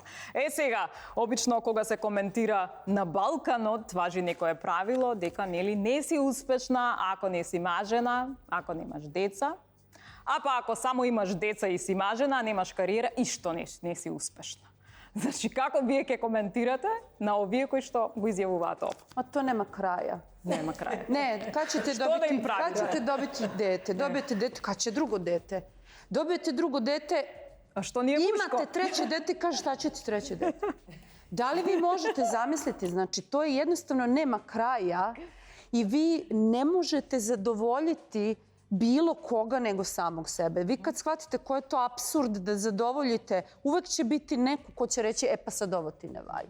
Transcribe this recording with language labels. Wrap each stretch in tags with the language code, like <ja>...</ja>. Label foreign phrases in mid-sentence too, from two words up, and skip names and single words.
<mk>Сега, обично кога се коментира на Балканот, важи некое правило дека нели не си успешна ако не си мажена, ако немаш деца. А па ако само имаш деца и си мажена, немаш кариера, и што не си успешна. Значи, како вие ќе коментирате на овие кои што го изјавуваат ова?</mk> <sr>Ma to nema kraja.</sr> <mk>Нема крај.</mk> <sr>Ne, kad ćete Što da im dobiti, pravim? kad ćete dobiti dete? Dobijete dete, kad će drugo dete? Dobijete drugo dete,</sr> <mk>А што не е мушко?</mk> <sr>imate treće dete, kaže šta će ti treće dete? Da li vi možete zamisliti? Znači, to je jednostavno nema kraja i vi ne možete zadovoljiti bilo koga nego samog sebe. Vi kad shvatite ko je to apsurd da zadovoljite, uvek će biti neko ko će reći, pa sad ovo ti ne valja.</sr>